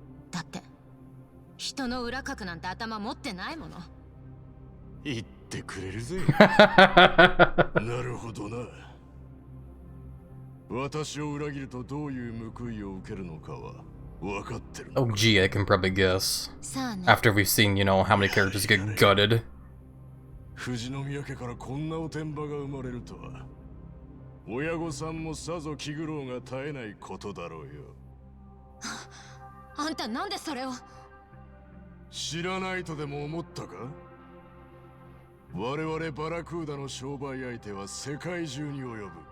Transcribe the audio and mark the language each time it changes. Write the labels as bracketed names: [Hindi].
[Japanese] だって人の裏かくなんて頭持ってないもの。言ってくれるぜ。なるほどな。私を裏切るとどういう報いを受けるのかは分かってる。 [English] Oh, gee, I can probably guess. [Japanese] さあね。 [English] After we've seen, you know, how many characters get gutted. [Japanese] 富士宮家からこんなおてんばが生まれるとは、親御さんもさぞ気苦労が絶えないことだろうよ。あんたなんでそれを。知らないとでも思ったか？我々バラクーダの商売相手は世界中に及ぶ。